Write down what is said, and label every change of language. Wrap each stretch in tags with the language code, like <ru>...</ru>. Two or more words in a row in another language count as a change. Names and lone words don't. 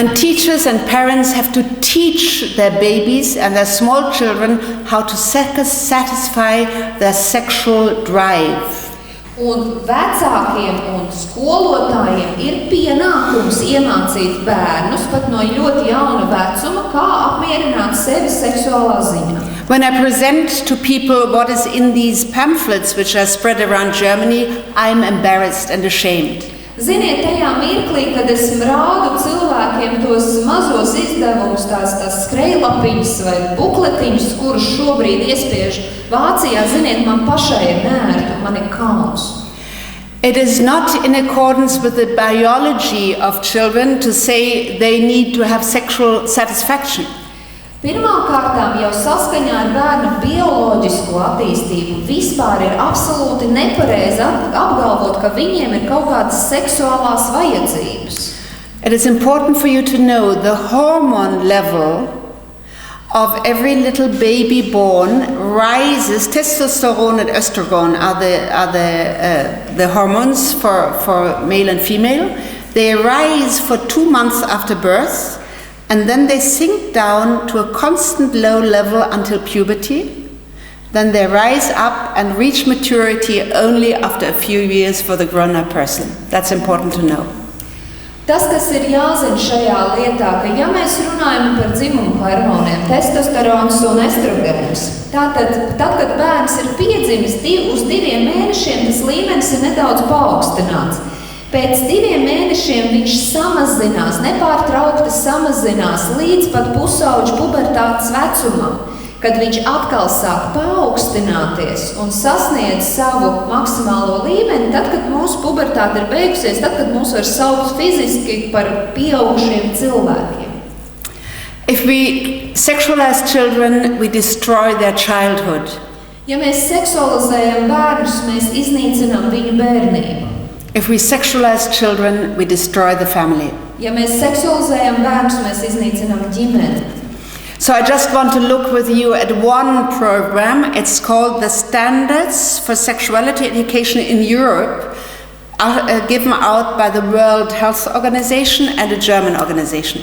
<en>And teachers and parents have to teach their babies and their small children how to satisfy their sexual drive.</en> <lv>Un vecākiem un skolotājiem ir pienākums iemācīt bērnus pat no ļoti jauna vecuma, kā apmierināt sevi seksuālā ziņā.</lv> <en>When I present to people what is in these pamphlets which are spread around Germany, I'm embarrassed and ashamed.</en> <lv>Ziniet, tajā mirklī, kad es rādu cilvēkiem tos mazos izdevumus, tās skrejlapiņas vai bukletiņus, kurus šobrīd iespiež Vācijā, ziniet, man pašai ir nērti un man ir kauns.</lv> <en>It is not in accordance with the biology of children to say they need to have sexual satisfaction.</en> <lv>Pirmām kārtām jau saskaņā ar bērna bioloģisko attīstību vispār ir absolūti nepareizi apgalvot, ka viņiem ir kaut kādas seksuālās vajadzības.</lv> <en>It is important for you to know the hormone level of every little baby born rises. Testosterone and estrogen are the hormones for male and female. They rise for 2 months after birth. And then they sink down to a constant low level until puberty. Then they rise up and reach maturity only after a few years for the grown-up person. That's important to know.</en> <lv>Tas, kas ir jāzina šajā lietā, ka ja mēs runājam par dzimumu hormoniem, testosterons un estrogēns, tad, kad bērns ir piedzimis uz 2 mēnešiem, tas līmenis ir nedaudz paaugstināts. Pēc 2 mēnešiem viņš samazinās, nepārtraukti samazinās līdz pat pusauģu pubertātes vecumam, kad viņš atkal sāk paaugstināties un sasniedz savu maksimālo līmeni, tad, kad mūsu pubertāte ir beigusies, tad, kad mūs var saukt fiziski par pieaugušiem cilvēkiem.</lv> <en>If we sexualize children, we destroy their childhood.</en> <lv>Ja mēs seksualizējam bērnus, mēs iznīcinām viņu bērnību.</lv> <en>If we sexualize children, we destroy the family.</en> <lv>Ja mēs seksualizējam bērnus, mēs iznīcinām ģimeni.</lv> <en>So I just want to look with you at one program. It's called the Standards for Sexuality Education in Europe, given out by the World Health Organization and a German organization.</en>